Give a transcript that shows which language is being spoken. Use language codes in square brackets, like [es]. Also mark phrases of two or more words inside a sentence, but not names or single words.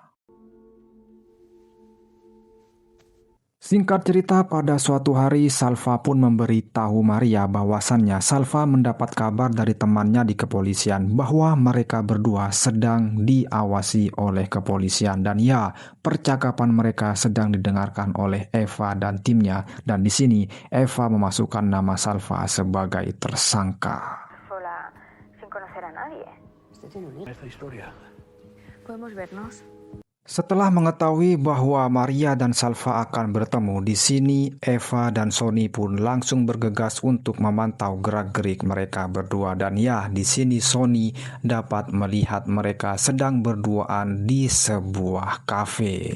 [id] Singkat cerita, pada suatu hari Salva pun memberitahu Maria bahwasannya Salva mendapat kabar dari temannya di kepolisian bahwa mereka berdua sedang diawasi oleh kepolisian dan ya, percakapan mereka sedang didengarkan oleh Eva dan timnya dan di sini Eva memasukkan nama Salva sebagai tersangka. [es] Sola, sin conocer a nadie. Esta historia. Podemos vernos. [id] Setelah mengetahui bahwa Maria dan Salva akan bertemu, di sini Eva dan Sony pun langsung bergegas untuk memantau gerak-gerik mereka berdua dan ya, di sini Sony dapat melihat mereka sedang berduaan di sebuah kafe.